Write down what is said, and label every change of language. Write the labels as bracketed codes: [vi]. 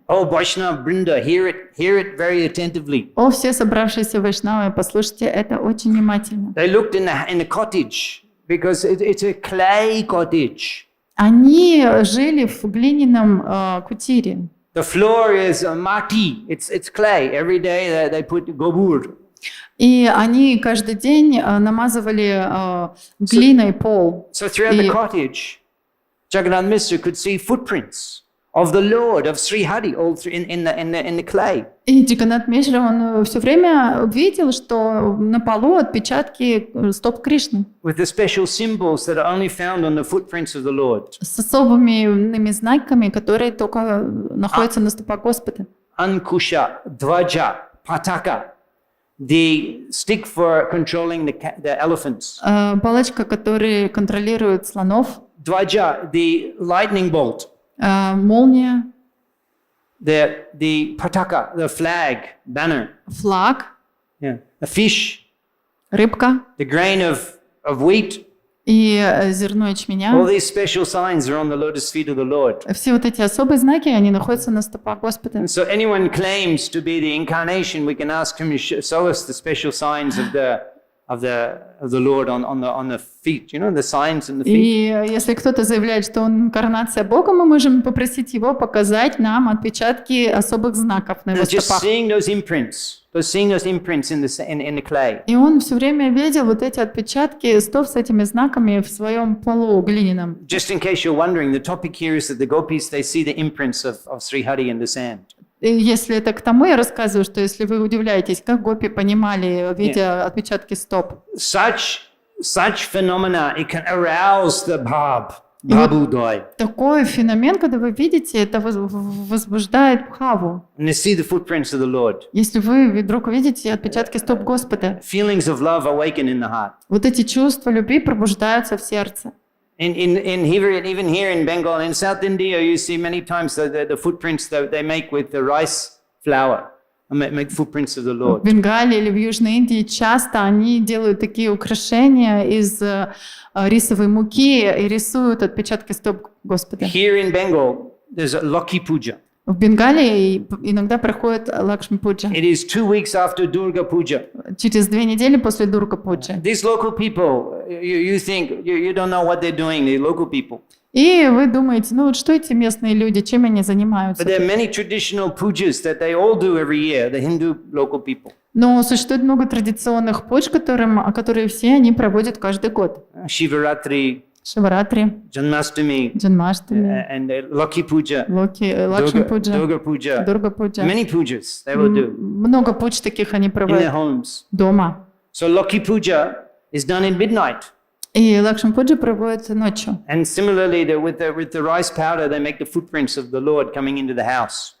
[en] Oh, Vaishnava Brinda, hear it very attentively. [ru] О, все собравшиеся вайшнавы, послушайте это очень внимательно. [en] They looked in the cottage because it's a clay cottage. [ru] Они жили в глиняном кутире. [en] The floor is mati. It's clay. Every day they put gobur. [ru] И они каждый день намазывали глиной пол. [en] So throughout the [ru] И- [en] cottage, Jagannath Mishra could see footprints of the Lord, of Sri Hari, all through in the clay. [ru] И Джаганнат Мишра, он все время видел, что на полу отпечатки стоп Кришны [en] With the special symbols that are only found on the footprints of the Lord. [ru] с особыми именными знаками, которые только находятся на стопах Господа. [en] Ankusha, Dvaja, Pataka, the stick for controlling the elephants. [ru] Палочка, которая контролирует слонов, [en] Dvaja, the lightning bolt. [ru] молния, [en] The Pataka, the flag, banner. [ru] флаг, [en] Yeah. A fish, [ru] рыбка [en] the grain of wheat. [ru] и зерно ячменя. [en] All these special signs are on the lotus feet of the Lord. [ru] Все вот эти особые знаки, они находятся на стопах Господа. [en] And so anyone claims to be the incarnation, we can ask him to show us the special signs of the Lord on the feet, you know, the signs in the feet. [ru] И если кто-то заявляет, что он инкарнация Бога, мы можем попросить его показать нам отпечатки особых знаков на его [en] And just [ru] стопах. [en] seeing those imprints in the clay. [ru] И он все время видел вот эти отпечатки стоп с этими знаками в своем полу глиняном. [en] Just in case you're wondering, the topic here is that the gopis, they see the imprints of Sri Hari in the sand. [ru] И если это к тому, я рассказываю, что если вы удивляетесь, как гопи понимали, видя отпечатки стоп. [en] Such phenomena, it can arouse the bhabudai. [ru] Такой феномен, когда вы видите, это возбуждает бхаву. [en] And they see the footprints of the Lord. [ru] Если вы вдруг видите отпечатки стоп Господа, [en] Feelings of love awaken in the heart. [ru] вот эти чувства любви пробуждаются в сердце. [en] Even here in Bengal, in South India, you see many times the footprints that they make with the rice flour, and make footprints of the [ru] В [en] Lord. [ru] Бенгалии или в Южной Индии часто они делают такие украшения из рисовой муки и рисуют отпечатки стоп Господа. [en] Here in Bengal, there's a Lakhi Puja. [ru] В Бенгалии иногда проходит Лакшми Пуджа. [en] It is 2 weeks after Durga Puja. [ru] Через 2 недели после Дурга Пуджи. [en] These local people, you think, you don't know what they're doing, the local people. [ru] И вы думаете, ну вот что эти местные люди, чем они занимаются? [en] But there are many traditional pujas that they all do every year, the Hindu local people. [ru] Но существует много традиционных пудж, которые все они проводят каждый год. [en] Shivaratri, [ru] Шиваратри, [en] Janmashtami, [ru] Джанмаштами, [en] and Lakhi Puja, [ru] Лакшми Пуджа, [en] Durga Puja. [ru] Дурга Пуджа. [en] Many pujas they will do [ru] Много пудж таких они [en] in their [ru] проводят [en] homes. [ru] дома. [en] So Lakhi Puja is done in midnight. [ru] И Лакшми-пуджу проводят ночью. [en] And similarly, with the rice powder, they make the footprints of the Lord coming into the house.